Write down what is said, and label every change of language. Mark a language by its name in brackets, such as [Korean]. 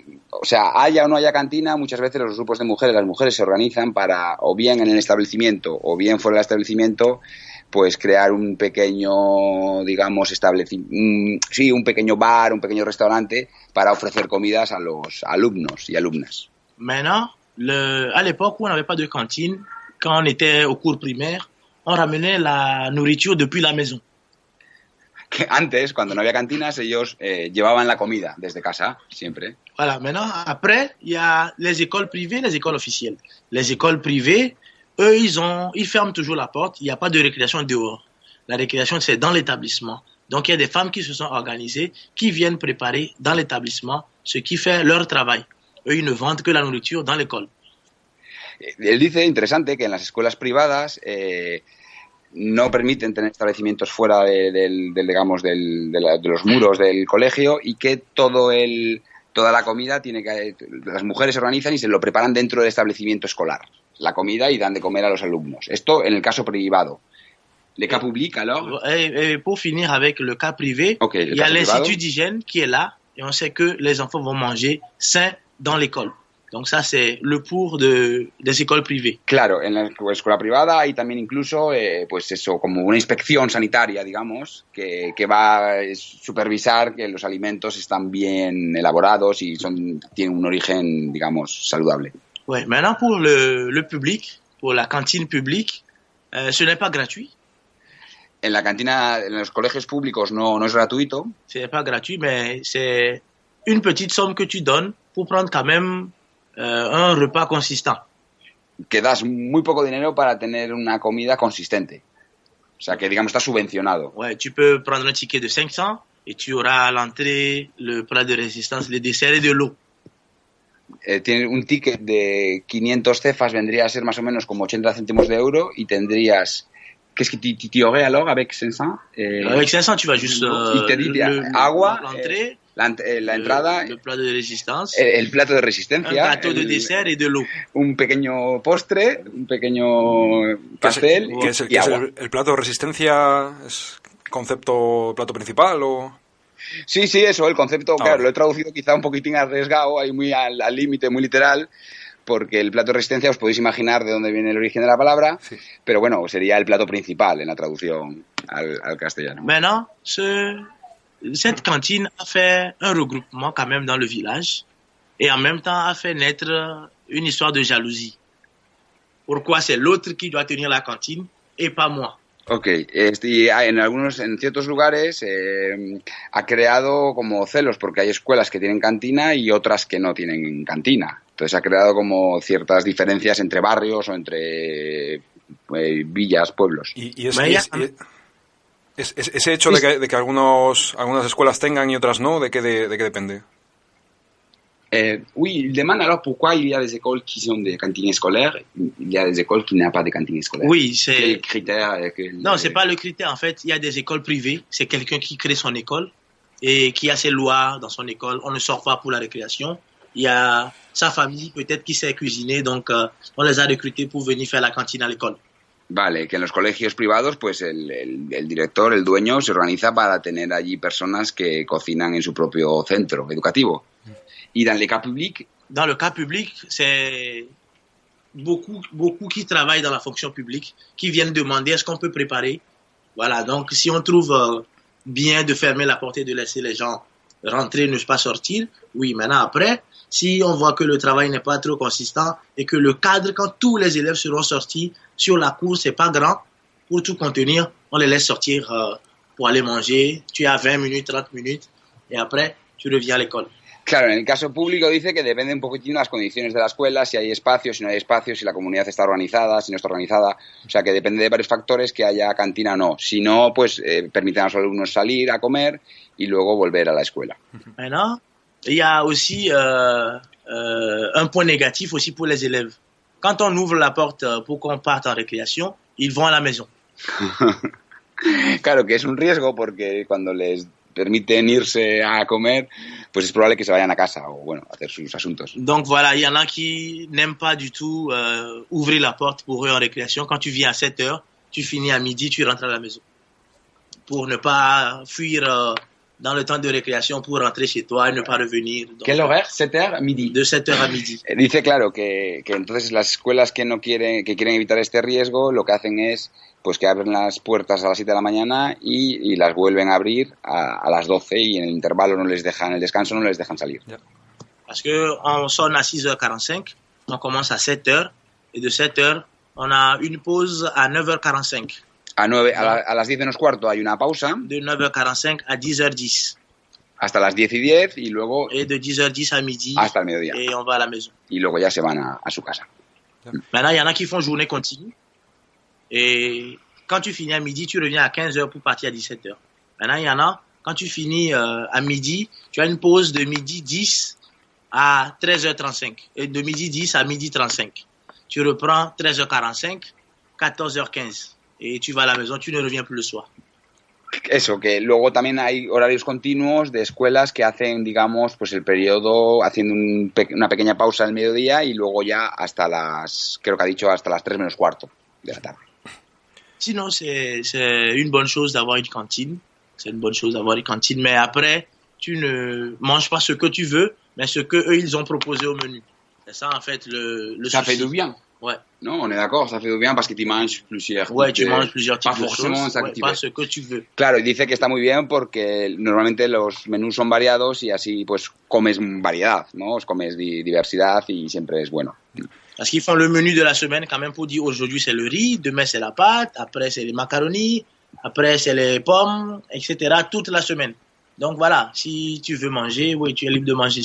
[Spanish] O sea, haya o no haya cantina, muchas veces los grupos de mujeres, las mujeres se organizan para, o bien en el establecimiento, o bien fuera del establecimiento, pues crear un pequeño, digamos, un pequeño bar, un pequeño restaurante para ofrecer comidas a los alumnos y alumnas. [French] Maintenant, à l'époque où on n'avait pas de cantine, quand on était au cours primaire, on ramenait la nourriture depuis la maison. [Spanish] Que antes, cuando no había cantinas, ellos llevaban la comida desde casa, siempre. [French] Voilà, maintenant, après, il y a les écoles privées, les écoles officielles. Les écoles privées, eux, ils ferment toujours la porte, il n'y a pas de récréation dehors. La récréation, c'est dans l'établissement. Donc, il y a des femmes qui se sont organisées, qui viennent préparer dans l'établissement, ce qui fait leur travail. Eux, ils ne vendent que la nourriture dans l'école. [Spanish] Él dice, interesante, que en las escuelas privadas no permiten tener establecimientos fuera de los muros del colegio y que toda la comida las mujeres se organizan y se lo preparan dentro del establecimiento escolar, la comida, y dan de comer a los alumnos. Esto en el caso privado. [French] Le cas public, alors? Et pour finir avec le cas privé, okay, il y a l'Institut d'hygiène qui est là et on sait que les enfants vont manger sain dans l'école. Donc ça, c'est le pour des écoles privées. [Spanish] Claro, en la escuela privada hay también incluso, pues eso, como una inspección sanitaria, digamos, que va a supervisar que los alimentos están bien elaborados y tienen un origen, digamos, saludable. [French] Ouais, maintenant pour le public, pour la cantine publique, ce n'est pas gratuit. [Spanish] En la cantina, en los colegios públicos no es gratuito. [French] Ce n'est pas gratuit, mais c'est une petite somme que tu donnes pour prendre quand même un repas consistant. [Spanish] Que das muy poco dinero para tener una comida consistente. O sea, que digamos está subvencionado. [French] Ouais, tu peux prendre un ticket de 500 et tu auras à l'entrée le plat de résistance, le dessert et de l'eau. [Spanish] Tiene un ticket de 500 cefas, vendría a ser más o menos como 80 céntimos de euro, y tendrías... [French] Qu'est-ce que tu aurais alors avec 500? Avec 500, tu vas juste [Spanish] agua, [French] l'entrée, [Spanish] la entrada, [French] le plat de résistance, [Spanish] el plato de resistencia, [French] un plateau de dessert et de l'eau. [Spanish] Un pequeño postre, un pequeño pastel y agua. ¿El plato de resistencia es concepto plato principal o...? Sí, eso, el concepto, claro, lo he traducido quizá un poquitín arriesgado, ahí muy al límite, muy literal, porque el plato de resistencia os podéis imaginar de dónde viene el origen de la palabra, sí. Pero bueno, sería el plato principal en la traducción al castellano. [French] Maintenant, cette cantine a fait un regroupement quand même dans le village et en même temps a fait naître une histoire de jalousie. Pourquoi c'est l'autre qui doit tenir la cantine et pas moi? [Spanish] Ok, en ciertos lugares ha creado como celos porque hay escuelas que tienen cantina y otras que no tienen cantina. Entonces ha creado como ciertas diferencias entre barrios o entre villas, pueblos. ¿Y ese hecho de que algunas escuelas tengan y otras no, ¿de qué depende? [French] Oui, il demande alors pourquoi il y a des écoles qui ont des cantines scolaires, il y a des écoles qui n'ont pas de cantines scolaires. Oui, c'est... Quel critère Non, c'est pas le critère. En fait, il y a des écoles privées. C'est quelqu'un qui crée son école et qui a ses lois dans son école. On ne sort pas pour la récréation. Il y a sa famille peut-être qui sait cuisiner, donc on les a recrutés pour venir faire la cantine à l'école. [Spanish] Vale, que en los colegios privados, pues el director, el dueño, se organiza para tener allí personas que cocinan en su propio centro educativo. [French] Y dans le cas public? Dans le cas public, c'est beaucoup qui travaillent dans la fonction publique, qui viennent demander est-ce qu'on peut préparer. Voilà, donc si on trouve bien de fermer la porte et de laisser les gens rentrer, ne pas sortir, oui, maintenant après, si on voit que le travail n'est pas trop consistant et que le cadre, quand tous les élèves seront sortis sur la cour, c'est pas grand, pour tout contenir, on les laisse sortir pour aller manger. Tu as 20 minutes, 30 minutes, et après, tu reviens à l'école. [Spanish] Claro, en el caso público dice que depende un poquitín de las condiciones de la escuela, si hay espacio, si no hay espacio, si la comunidad está organizada, si no está organizada. O sea, que depende de varios factores que haya cantina o no. Si no, pues permiten a los alumnos salir a comer y luego volver a la escuela. [French] Maintenant, il y a aussi un point négatif aussi pour les élèves. Quand on ouvre la porte pour qu'on parte en récréation, ils vont à la maison. [Spanish] Claro, que es un riesgo porque cuando les permiten irse a comer, pues es probable que se vayan a casa o, bueno, a hacer sus asuntos. [French] Donc voilà, il y en a qui n'aiment pas du tout ouvrir la porte pour eux en récréation. Quand tu viens à 7 heures, tu finis à midi, tu rentres à la maison. Pour ne pas fuir dans le temps de récréation pour rentrer chez toi et ne pas revenir. Donc, ¿Qué horaire? 7h, midi. De 7h à midi. [Spanish] Dice, claro, que entonces las escuelas que quieren evitar este riesgo, lo que hacen es pues que abren las puertas a las 7 de la mañana y las vuelven a abrir a las 12 y en el intervalo no les dejan, en el descanso no les dejan salir. [French] Parce que on sonne à 6h45, on commence à 7h et de 7h, on a une pause à 9h45. [Spanish] A las 10 menos cuarto hay una pausa. [French] De 9h45 à 10h10. [Spanish] Hasta las 10:10 y luego... [French] Et de 10h10 à midi. [Spanish] Hasta el mediodía. [French] Et on va à la maison. [Spanish] Y luego ya se van a su casa. [French] Maintenant, il y en a qui font journée continue. Et quand tu finis à midi, tu reviens à 15h pour partir à 17h. Maintenant, il y en a, quand tu finis à midi, tu as une pause de midi 10 à 13h35. Et de midi 10 à midi 35. Tu reprends 13h45, 14h15. Et tu vas à la maison, tu ne reviens plus le soir. [Spanish] Eso, que luego también hay horarios continuos de escuelas que hacen, digamos, pues el periodo haciendo una pequeña pausa al mediodía y luego ya hasta las, creo que ha dicho, hasta las 3 menos cuarto de la tarde. [French] Sinon, c'est une bonne chose d'avoir une cantine. C'est une bonne chose d'avoir une cantine, mais après, tu ne manges pas ce que tu veux, mais ce que eux ils ont proposé au menu. C'est ça, en fait, le Ça souci. fait du bien. Ouais. Non, on est d'accord, ça fait du bien parce que tu manges plusieurs Ouais, types tu manges plusieurs types pas de forcément choses, ouais, s'activer. pas ce que tu veux. [Spanish] Claro, y dice que está muy bien porque normalmente los menús son variados y así pues comes variedad, ¿no? Comes diversidad y siempre es bueno. [French] Parce qu'ils font le menu de la semaine quand même pour dire aujourd'hui c'est le riz, demain c'est la pâte, après c'est les macaronis, après c'est les pommes, etc. toute la semaine. Donc voilà, si tu veux manger, oui, tu es libre de manger.